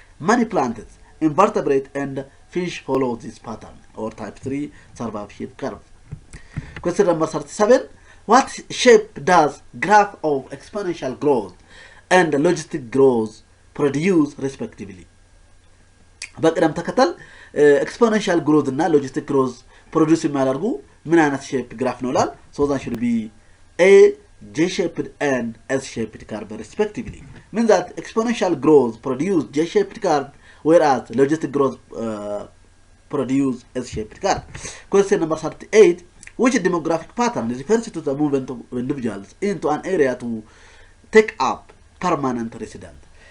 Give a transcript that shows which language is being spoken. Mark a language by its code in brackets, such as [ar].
[en] Many plants, invertebrates, and fish follow this pattern, or type 3 survivorship curve. Question number 37. What shape does graph of exponential growth and logistic growth produce respectively? [am] በቅደም ተከተል [en] exponential growth [am] እና [en] logistic growth produce [am] የሚያደርጉ ምን አይነት ሼፕ ግራፍ ነው ይላል? [en] So that should be A, J-shaped and S-shaped curve respectively. Means that exponential growth produce J-shaped curve, whereas logistic growth produce S-shaped curve. Question number 38. Which demographic pattern refers to the movement of individuals into an area to take up permanent residence?